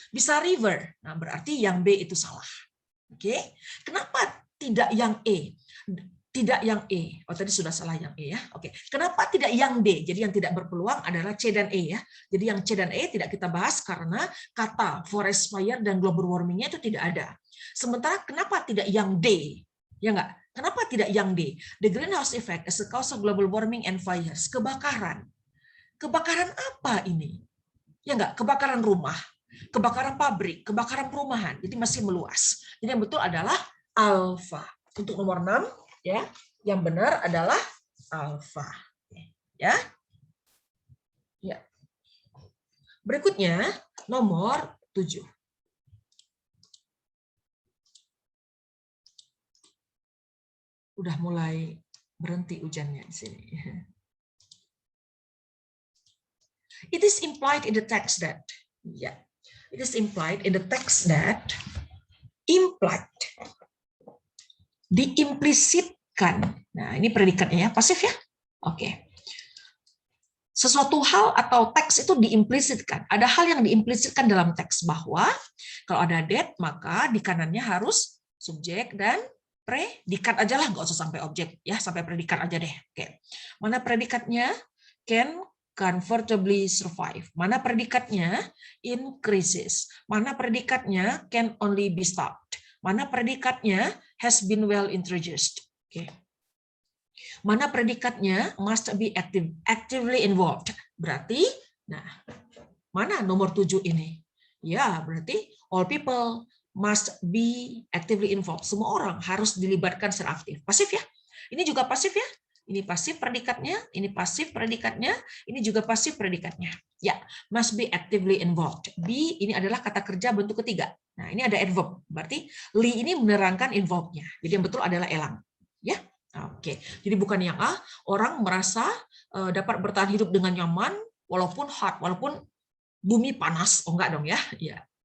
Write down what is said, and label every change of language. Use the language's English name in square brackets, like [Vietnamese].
[Indonesian] Bisa river, nah berarti yang B itu salah. Oke, kenapa tidak yang E? Tidak yang E. Oh, tadi sudah salah yang E ya. Oke. Kenapa tidak yang D? Jadi yang tidak berpeluang adalah C dan E ya. Jadi yang C dan E tidak kita bahas karena kata forest fire dan global warming-nya itu tidak ada. Sementara kenapa tidak yang D? Ya enggak? Kenapa tidak yang D? [English] The greenhouse effect as a cause of global warming and fires. [Indonesian] Kebakaran. Kebakaran apa ini? Ya enggak? Kebakaran rumah, kebakaran pabrik, kebakaran perumahan. Jadi masih meluas. Jadi yang betul adalah alfa. Untuk nomor 6 ya, yang benar adalah alfa. Ya. Ya. Berikutnya nomor 7. Udah mulai berhenti hujannya di sini. [English] It is implied in the text that, ya, it is implied in the text that, implied, [Indonesian] diimplisitkan. Nah, ini predikatnya ya, pasif ya. Oke. Sesuatu hal atau teks itu diimplisitkan. Ada hal yang diimplisitkan dalam teks bahwa kalau ada that, maka di kanannya harus subjek dan predikat aja lah, nggak usah sampai objek ya, sampai predikat aja deh. Oke. Mana predikatnya? [English] Can comfortably survive. [Indonesian] Mana predikatnya? Increases. Mana predikatnya? [English] Can only be stopped. [Indonesian] Mana predikatnya? [English] Has been well introduced. [Indonesian] Oke. Mana predikatnya? [English] Must be actively involved. [Indonesian] Berarti, nah, mana nomor 7 ini? Ya, berarti [English] all people must be actively involved. [Indonesian] Semua orang harus dilibatkan secara aktif. Pasif ya? Ini juga pasif ya? Ini pasif predikatnya, ini pasif predikatnya, ini juga pasif predikatnya. [English] Ya, must be actively involved. [Indonesian] Be ini adalah kata kerja bentuk ketiga. Nah, ini ada adverb. Berarti li ini menerangkan involved-nya. Jadi yang betul adalah elang. Ya. Oke. Jadi bukan yang A, orang merasa dapat bertahan hidup dengan nyaman walaupun hot, walaupun bumi panas. Oh enggak dong ya. Ya.